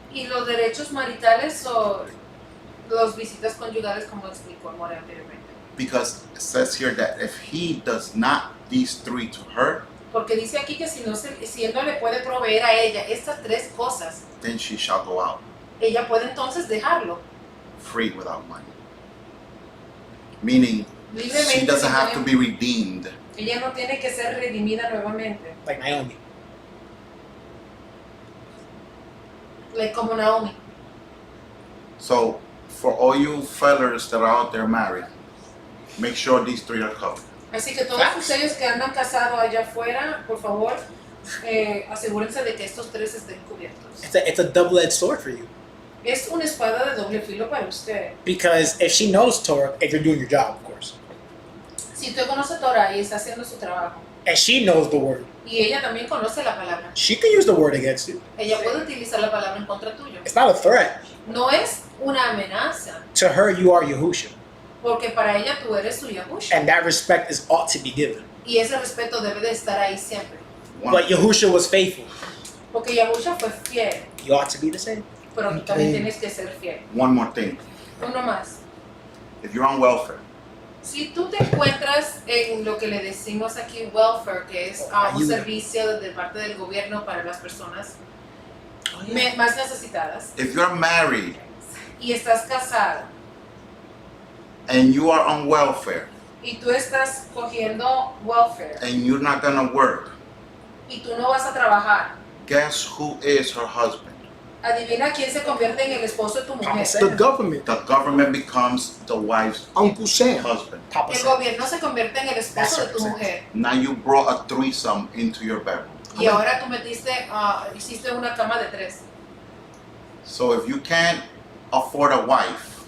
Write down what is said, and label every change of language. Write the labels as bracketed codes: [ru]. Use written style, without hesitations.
[es] Y los derechos maritales o los visitas conyugales, como explicó More anteriormente. [en] Because it says here that if he does not these 3 to her, [es] Porque dice aquí que si él no le puede proveer a ella estas 3 cosas, [en] then she shall go out [es] ella puede entonces dejarlo [en] free without money. Meaning, she [es] libremente. [en] doesn't [es] sin [en] have to be redeemed. [es] Ella no tiene que ser redimida nuevamente, [en] Like Naomi. [es] como Naomi. [en] So, for all you fellas that are out there married, make sure these 3 are covered. [es] Así que todos [en] Facts. [es] ustedes que andan casados allá afuera, por favor, asegúrense de que estos 3 estén cubiertos. [en] It's a double-edged sword for you. [es] Es una espada de doble filo para usted. [en] Because if she knows Torah, if you're doing your job, of course, [es] Si usted conoce Torah y está haciendo su trabajo, [en] and she knows the word, [es] y ella también conoce la palabra, [en] she can use the word against you. [es] ella puede utilizar la palabra en contra tuyo. [en] It's not a threat. [es] No es una amenaza, [en] To her, you are Yahusha. [es] porque para ella tú eres su Yahusha. [en] And that respect is ought to be given. [es] Y ese respeto debe de estar ahí siempre. [en] But Yahusha was faithful. [es] Porque Yahusha fue fiel, [en] You ought to be the same. [es] pero tú también tienes que ser fiel. [en] One more thing. [es] Uno más. [en] If you're on welfare, [es] Si tú te encuentras en lo que le decimos aquí welfare, que es un Ayuda. servicio de parte del gobierno para las personas más necesitadas, [en] if you're married [es] y estás casado, [en] and you are on welfare [es] y tú estás cogiendo welfare, [en] and you're not gonna work, [es] y tú no vas a trabajar, [en] guess who is her husband? [es] adivina quién se convierte en el esposo de tu mujer. [en] The government, The government becomes the wife's Uncle Sam. husband. Papa [es] El [en] said. [es] gobierno se convierte en el esposo de tu mujer. [en] Now you brought a threesome into your bedroom. [es] Y ahora tú hiciste una cama de 3. [en] So if you can't afford a wife,